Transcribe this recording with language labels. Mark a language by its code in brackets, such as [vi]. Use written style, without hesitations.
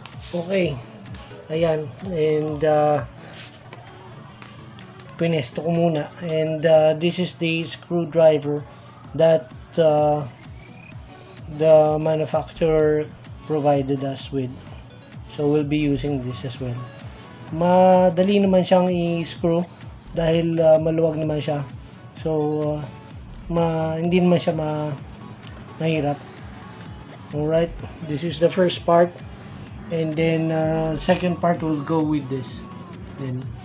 [en] Okay, ayan, and [tl] pinesto ko muna, [en] and this is the screwdriver that the manufacturer provided us with, so we'll be using this as well. [tl] Madali naman siyang i-screw dahil maluwag naman siya, so hindi naman siya mahirap. [en] Alright, this is the first part, and then second part will go with this then.